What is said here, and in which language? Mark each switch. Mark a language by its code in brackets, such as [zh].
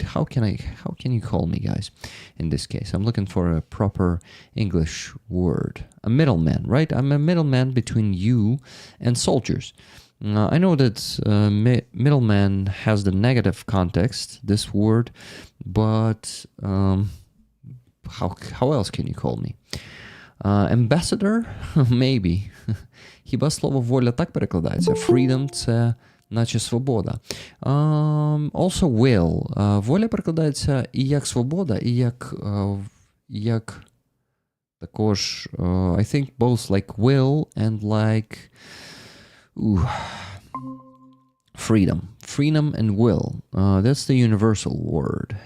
[en] How can you call me, guys? In this case, I'm looking for a proper English word. A middleman, right? I'm a middleman between you and soldiers. I know that middleman has the negative context, this word, but how else can you call me? Ambassador? Maybe. [uk] Хіба слово воля так перекладається? Freedom – це наче свобода. [en] Also will. [uk] Воля перекладається і як свобода, і як також, [en] I think both like will and like freedom. Freedom and will. That's the universal word.